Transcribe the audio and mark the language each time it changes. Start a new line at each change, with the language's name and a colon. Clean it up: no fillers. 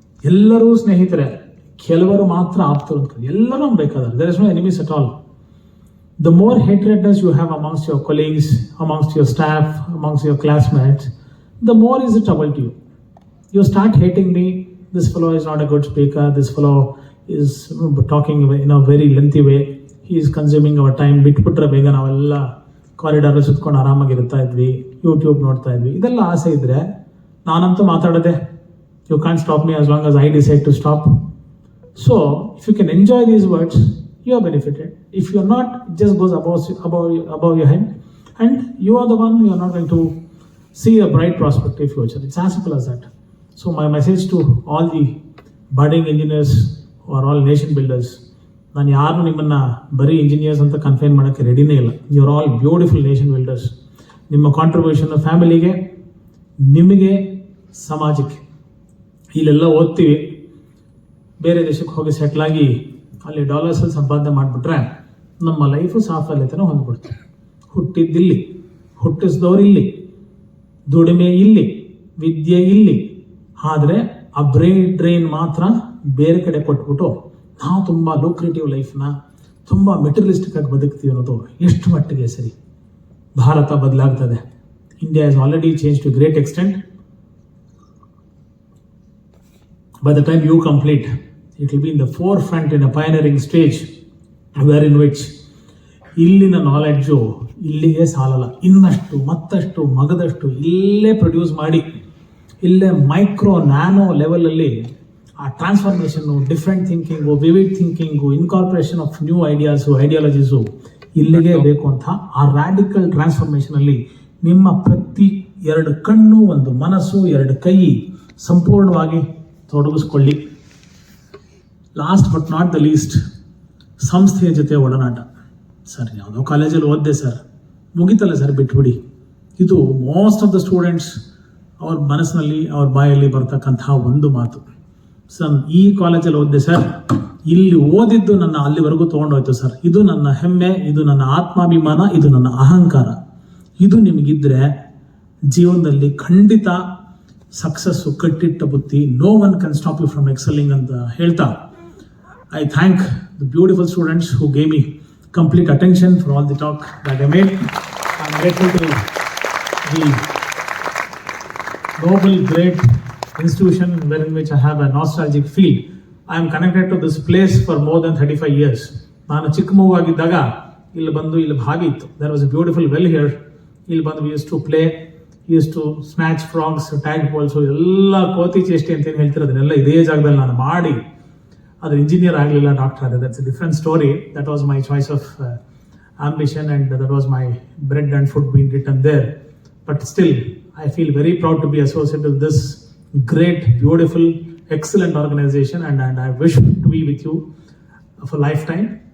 Kannada: ಎಲ್ಲರೂ ಸ್ನೇಹಿತರೆ, ಕೆಲವರು ಮಾತ್ರ ಆಪ್ತರು ಅಂತ. ಎಲ್ಲರೂ ಬೇಕಾದ್ರೆ
English: There is no enemies at all. The more hatredness you have amongst your colleagues, amongst your staff, amongst your classmates, the more is it trouble to you. You start hating me, this fellow is not a good speaker, this fellow is talking in a very lengthy way, he is consuming our time.
Kannada: ಬಿಟ್ಬಿಟ್ರೆ ಬೇಗ ನಾವೆಲ್ಲ corridor ಸುತ್ಕೊಂಡು ಆರಾಮಾಗಿರ್ತಾ ಇದ್ವಿ, YouTube ನೋಡ್ತಾ ಇದ್ವಿ. ಇದೆಲ್ಲ ಆಸೆ ಇದ್ರೆ ನಾನಂತೂ ಮಾತಾಡದೆ.
English: You can't stop me as long as I decide to stop. So if you can enjoy these words, you are benefited. If you are not, it just goes above your head, and you are the one who are not going to see a bright prospective future. It's as simple as that. So my message to all the budding engineers who are all nation builders,
Kannada: ನಾನು ಯಾರು ನಿಮ್ಮನ್ನು ಬರೀ engineers ಅಂತ confine ಮಾಡೋಕ್ಕೆ ರೆಡಿನೇ ಇಲ್ಲ.
English: You are all beautiful nation builders.
Kannada: ನಿಮ್ಮ contribution ಫ್ಯಾಮಿಲಿಗೆ, ನಿಮಗೆ, ಸಮಾಜಕ್ಕೆ. ಇಲ್ಲೆಲ್ಲ ಓದ್ತೀವಿ, ಬೇರೆ ದೇಶಕ್ಕೆ ಹೋಗಿ ಸೆಟ್ಲಾಗಿ ಅಲ್ಲಿ ಡಾಲರ್ಸಲ್ಲಿ ಸಂಪಾದನೆ ಮಾಡಿಬಿಟ್ರೆ ನಮ್ಮ ಲೈಫು ಸಾಫಲ್ಯತೆನೂ ಹೊಂದ್ಬಿಡ್ತೀವಿ. ಹುಟ್ಟಿದ್ದಿಲ್ಲಿ, ಹುಟ್ಟಿಸಿದವರು ಇಲ್ಲಿ, ದುಡಿಮೆ ಇಲ್ಲಿ, ವಿದ್ಯೆ ಇಲ್ಲಿ, ಆದರೆ ಆ ಡ್ರೈನ್ ಮಾತ್ರ ಬೇರೆ ಕಡೆ ಕೊಟ್ಬಿಟ್ಟು ನಾವು ತುಂಬ ಲೂಕ್ರೇಟಿವ್ ಲೈಫ್ನ ತುಂಬ ಮೆಟೀರಿಯಲಿಸ್ಟಿಕ್ ಆಗಿ ಬದುಕ್ತೀವಿ ಅನ್ನೋದು ಎಷ್ಟು ಮಟ್ಟಿಗೆ ಸರಿ? ಭಾರತ ಬದಲಾಗ್ತದೆ.
English: India is already change to great extent. By the time you complete, it will be in the forefront in a pioneering stage, where in which
Kannada: ಇಲ್ಲಿನ ನಾಲೆಡ್ಜು ಇಲ್ಲಿಗೆ ಸಾಲಲ್ಲ. ಇನ್ನಷ್ಟು ಮತ್ತಷ್ಟು ಮಗದಷ್ಟು ಇಲ್ಲೇ ಪ್ರೊಡ್ಯೂಸ್ ಮಾಡಿ, ಇಲ್ಲೇ ಮೈಕ್ರೋ ನ್ಯಾನೋ ಲೆವೆಲಲ್ಲಿ ಆ ಟ್ರಾನ್ಸ್ಫಾರ್ಮೇಷನ್ನು, different thinking, vivid thinking,
English: incorporation of new ideas,
Kannada: ಐಡಿಯಾಲಜೀಸು ಇಲ್ಲಿಗೆ ಬೇಕು ಅಂತ ಆ ರ್ಯಾಡಿಕಲ್ ಟ್ರಾನ್ಸ್ಫಾರ್ಮೇಷನಲ್ಲಿ ನಿಮ್ಮ ಪ್ರತಿ 2 ಕಣ್ಣು, 1 ಮನಸ್ಸು, 2 ಕೈ ಸಂಪೂರ್ಣವಾಗಿ ತೊಡಗಿಸ್ಕೊಳ್ಳಿ.
English: last but not the least,
Kannada: ಸಂಸ್ಥೆಯ ಜೊತೆ ಒಡನಾಟ. ಸರ್ ಯಾವುದೋ ಕಾಲೇಜಲ್ಲಿ ಓದಿದೆ ಸರ್, ಮುಗಿತಲ್ಲ ಸರ್ ಬಿಟ್ಬಿಡಿ. ಇದು
English: most of the students
Kannada: ಅವ್ರ ಮನಸ್ಸಿನಲ್ಲಿ, ಅವ್ರ ಬಾಯಲ್ಲಿ ಬರ್ತಕ್ಕಂಥ ಒಂದು ಮಾತು. ಸರ್ ಈ ಕಾಲೇಜಲ್ಲಿ ಓದಿದೆ ಸರ್, ಇಲ್ಲಿ ಓದಿದ್ದು ನನ್ನ ಅಲ್ಲಿವರೆಗೂ ತೊಗೊಂಡೋಯ್ತು ಸರ್, ಇದು ನನ್ನ ಹೆಮ್ಮೆ, ಇದು ನನ್ನ ಆತ್ಮಾಭಿಮಾನ, ಇದು ನನ್ನ ಅಹಂಕಾರ. ಇದು ನಿಮಗಿದ್ರೆ ಜೀವನದಲ್ಲಿ ಖಂಡಿತ ಸಕ್ಸಸ್ಸು ಕಟ್ಟಿಟ್ಟ ಬುತ್ತಿ.
English: no one can stop you from excelling
Kannada: ಅಂತ ಹೇಳ್ತಾ,
English: I thank the beautiful students who gave me complete attention for all the talk that I made. I am grateful to the noble, great institution wherein which I have a nostalgic feel. I am connected to this place for more than 35 years.
Kannada: ನಾನು ಚಿಕ್ಕ ಮಗುವಾಗಿದ್ದಾಗ ಇಲ್ಲಿ ಬಂದು ಇಲ್ಲಿ ಭಾಗಿ ಇತ್ತು.
English: There was a beautiful well here.
Kannada: ಇಲ್ಲಿ ಬಂದು
English: we used to play, we used to snatch frogs, tadpoles,
Kannada: ಎಲ್ಲ ಕೋತಿ ಚೇಷ್ಟೆ ಅಂತ ಏನು ಹೇಳ್ತಾರೆ ಅದನ್ನೆಲ್ಲ ಇದೇ ಜಾಗದಲ್ಲಿ ನಾನು ಮಾಡಿ ಆದರೆ ಇಂಜಿನಿಯರ್ ಆಗಲಿಲ್ಲ, ಡಾಕ್ಟರ್ ಆಗಿದೆ.
English: That's a different story. That was my choice of ambition, and that was my bread and food being written there. But still, I feel very proud to be associated with this great, beautiful, excellent organization, and I wish to be with you for lifetime.